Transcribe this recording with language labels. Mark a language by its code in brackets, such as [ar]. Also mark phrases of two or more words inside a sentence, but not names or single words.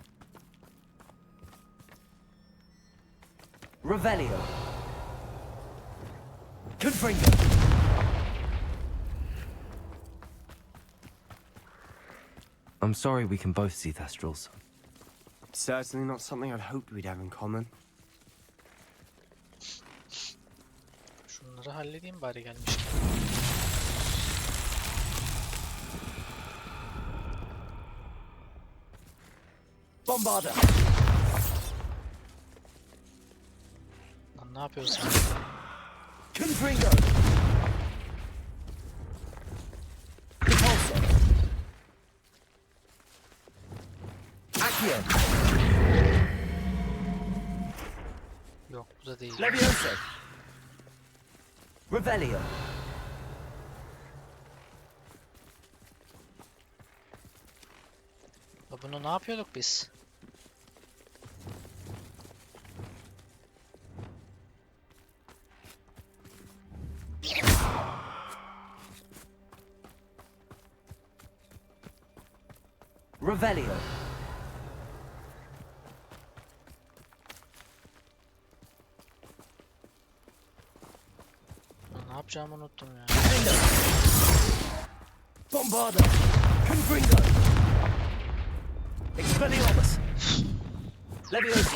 [en] Revelio. Confringo. I'm sorry we can both see Thestrals. Certainly not something I'd hoped we'd have in common. [tr] Şunları halledeyim bari gelmişken. Bombarda. Lan ne yapıyorsun? Confringo. Repulsor. Accio. Yok bu da değil. Levioso. Revelio. Ya bunu ne yapıyorduk biz? Revelio. Ya ne yapacağımı unuttum ya. Bombarda. Confringo. Expelliarmus. Levioso.